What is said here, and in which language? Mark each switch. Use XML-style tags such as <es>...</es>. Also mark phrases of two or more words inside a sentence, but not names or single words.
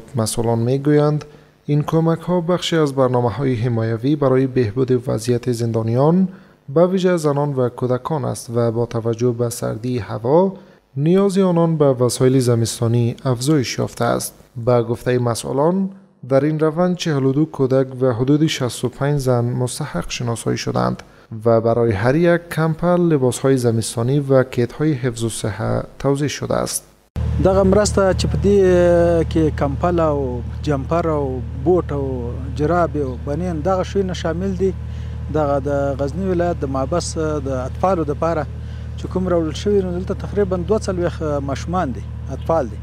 <fa>مسئولان میگویند این کمک ها بخشی از برنامه‌های حمایوی برای بهبود وضعیت زندانیان به ویژه زنان و کودکان است و با توجه به سردی هوا نیاز آنان به وسایل زمستانی افزایش یافته است. با گفته مسئولان در این روند 42 کودک و حدود 65 زن مستحق شناسایی شدند و برای هر یک کمپل لباسهای زمستانی و کیت‌های حفظ الصحه توزیع شده است.</fa> <ps>دغه مرسته چې په دې کې کمپل او جمپر او بوټ او جراب او بنین دغه شیونه شامل دي. دغه د غزنی ولایت د محبس د اطفالو لپاره چې کوم راوړل شوي نو دلته تقریبا 42 ماشومان دي، اطفال دي.</ps>